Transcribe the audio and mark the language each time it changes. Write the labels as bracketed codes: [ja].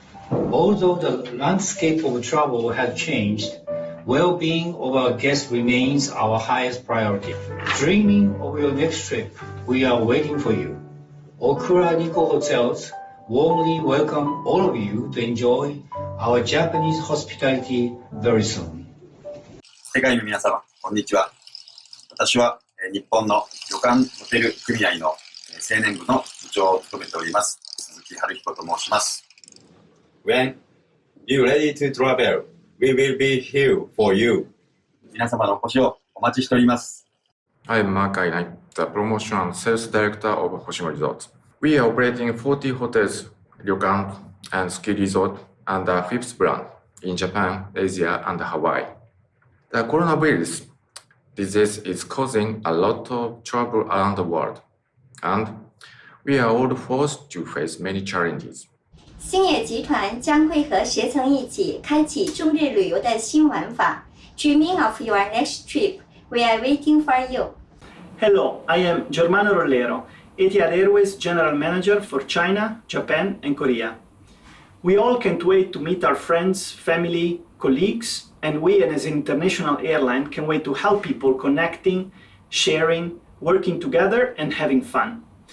[en] Although the landscape of travel has changed, well-being of our guests remains our highest priority. Dreaming of your next trip, we are waiting for you. Okura Nikko Hotels warmly welcome all of you to enjoy our Japanese hospitality very soon. [ja] 世界の皆様、こんにちは。私は日本の旅館ホテル組合の青年部の部長を務めております、鈴木春彦と申します。 [en] When you're ready to travel, we will be here for you. [ja] 皆様のお越しをお待ちしております。 [en] I'm Mark Ainai, the Promotion and Sales Director of Hoshino Resorts. We are operating 40 hotels, ryokan, and ski resort under fifth brand in Japan, Asia, and Hawaii. The coronavirus disease is causing a lot of trouble around the world, and we are all forced to face many challenges. [zh] 星野集团将会和携程一起开启中日旅游的新玩法。 [en] Dreaming of your next trip, we are waiting for you. Hello, I am Germano Rollero, Etihad Airways General Manager for China, Japan, and Korea. We all can't wait to meet our friends, family, colleagues, and we as an international airline can wait to help people connecting, sharing, working together, and having fun.